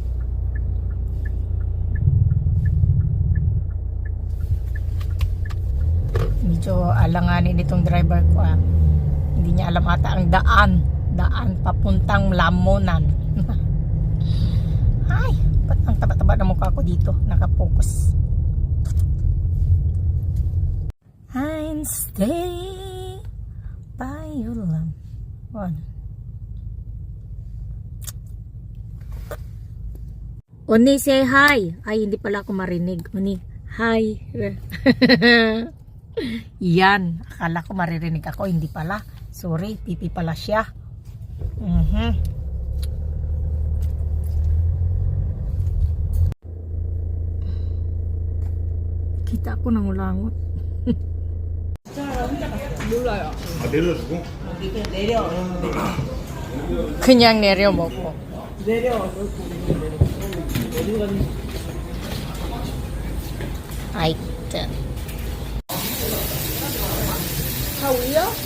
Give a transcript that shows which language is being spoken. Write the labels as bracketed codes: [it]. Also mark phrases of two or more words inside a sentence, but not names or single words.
[tl] Medyo alanganin itong driver ko. Hindi niya alam ata ang daan papuntang Lamunan. Ay, ba't ang taba-taba na mukha ko dito? Nakapokus. [en] I'm staying by your love. Uni, say hi. [tl] Ay, hindi pala ako marinig. Uni, hi. Yan. Akala ko maririnig ako. Hindi pala. Sorry, Pipi pala siya. Kita ko nang ulangot. [ko] 내려주고? 그냥 내려 먹고. 아이튼. 다 올려?